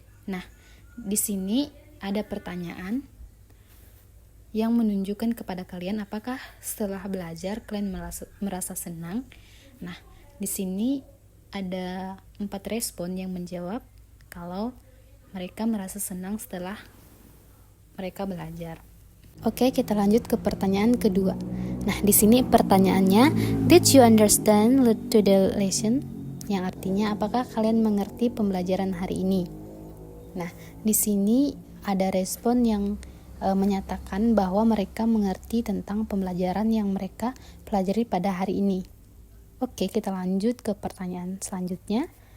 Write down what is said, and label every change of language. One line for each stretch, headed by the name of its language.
Indonesian: Nah, di sini ada pertanyaan yang menunjukkan kepada kalian apakah setelah belajar kalian merasa senang. Nah, di sini ada 4 respon yang menjawab kalau mereka merasa senang setelah mereka belajar. Oke, kita lanjut ke pertanyaan kedua. Nah, di sini pertanyaannya,
English: did you understand to the lesson?
Indonesian: Yang artinya, apakah kalian mengerti pembelajaran hari ini? Nah, di sini ada respon yang menyatakan bahwa mereka mengerti tentang pembelajaran yang mereka pelajari pada hari ini. Oke, kita lanjut ke pertanyaan selanjutnya.